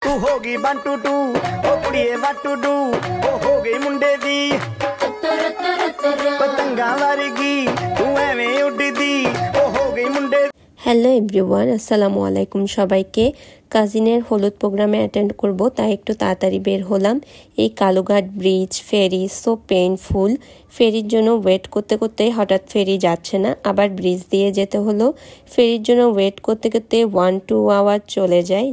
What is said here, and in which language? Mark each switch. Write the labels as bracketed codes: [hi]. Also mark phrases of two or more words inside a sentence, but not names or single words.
[pa] ਤੂੰ ਹੋਗੀ 1 2 2 ਓ ਕੁੜੀਏ [en] what to do [pa] ਓ ਹੋ ਗਈ ਮੁੰਡੇ ਦੀ ਪਤੰਗਾ ਵਰਗੀ ਤੂੰ ਏਵੇਂ ਉੜਦੀ ਓ ਹੋ ਗਈ ਮੁੰਡੇ। [en] hello everyone, [ar] السلام عليكم [bn] সবাইকে। কাজিনের হলুদ প্রোগ্রামে অ্যাটেন্ড করব, তাই একটু তাড়াতাড়ি বের হলাম। এই কালুঘাট ব্রিজ ফেরি [en] so painful. [bn] ফেরির জন্য ওয়েট করতে করতে হঠাৎ ফেরি যাচ্ছে না, আবার ব্রিজ দিয়ে যেতে হলো। ফেরির জন্য ওয়েট করতে করতে 1-2 আওয়ার চলে যায়।